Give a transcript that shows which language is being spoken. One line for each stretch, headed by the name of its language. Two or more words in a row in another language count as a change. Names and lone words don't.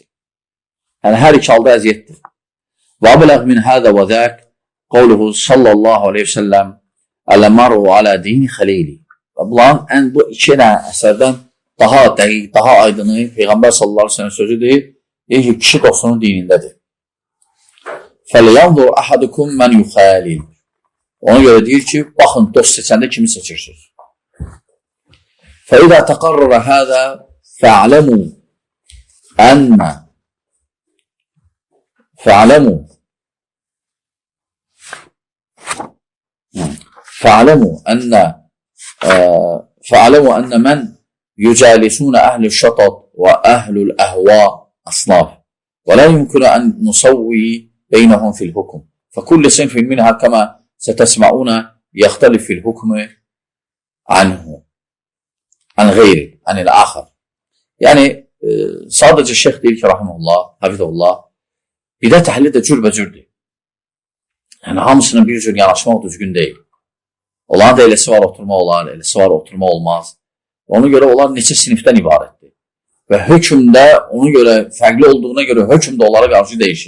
Azerbaijani: Yəni, hər iki halda əziyyətdir.
Arabic: وأبلغ من هذا وذاك قوله صلى الله عليه وسلم المرء على دين خليله.
Azerbaijani: Və bunların bu 2 əsərdən daha dəqiq, daha aydını Peyğəmbər
Arabic: صلى الله عليه وسلم
Azerbaijani: sözü deyir ki, kişi dostunun dinindədir.
Arabic: فَلْيَنْظُرْ أَحَدُكُمْ مَنْ يُخَالِلْ.
Azerbaijani: Ona görə deyir ki, baxın, dost seçəndə kimi seçirsiniz.
Arabic: فَإِذَا تَقَرَّرَ هَذَا فَعْلَمُوا أن من يجالسون أهل الشطط وأهل الأهواء أصناف ولا يمكن أن نسوي بينهم في الحكم فكل صنف منها كما ستسمعون يختلف في الحكم عن غيره عن الآخر.
Azerbaijani: Yəni sadəcə şeyx deyir ki,
Arabic: رحمه الله، حفظه الله,
Azerbaijani: bidət əhli də cürbəcürdür. Yəni hamısının bir cür yanaşmaq düzgün deyil. Onların da eləsi var oturma olar, eləsi var oturma olmaz. Ona görə onlar neçə sinifdən ibarətdir. Və hökm də ona görə fərqli olduğuna görə hökm də onlara qarşı dəyişir.